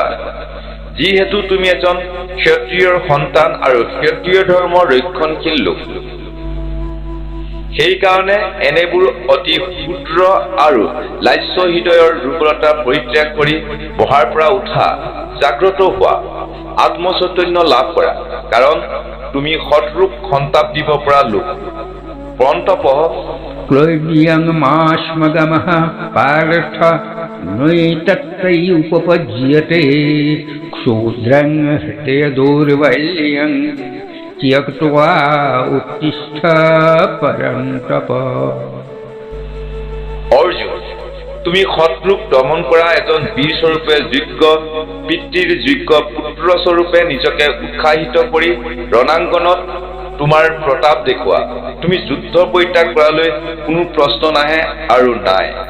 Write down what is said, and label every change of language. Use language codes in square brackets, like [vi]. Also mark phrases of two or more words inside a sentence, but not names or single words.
[as] যিহেতু তুমি এজন ক্ষত্ৰিয়ৰ সন্তান আৰু ক্ষত্ৰিয় ধৰ্মৰ ৰক্ষণশীল লোক, সেইকাৰণে এনেবোৰ অতি ক্ষুদ্ৰ আৰু লাস্য হৃদয়ৰ দুৰ্বলতা পৰিত্যাগ কৰি বহাৰ পৰা উঠা, জাগ্ৰত হোৱা, আত্মচৈতন্য লাভ কৰা। কাৰণ তুমি সৎৰূপ সন্তাপ দিব পৰা লোক। পৰন্তপঃ [sa] क्लैब्यं माश्मगमः पार्थ नैतत्तै उपपज्यते क्षुद्रं हृदय दौर्बल्यं त्यक्त्वा उत्तिष्ठ परन्तप। [as] অৰ্জুন, তুমি সৎৰূপ দমন কৰা এজন বীৰ স্বৰূপে যোগ্য পিতৃৰ যোগ্য পুত্ৰ স্বৰূপে নিজকে উৎসাহিত কৰি ৰণাংগনত তোমাৰ প্ৰতাপ দেখুওৱা। তুমি যুদ্ধ পৰিত্যাগ কৰালৈ কোনো প্ৰশ্ন নাহে আৰু নাই।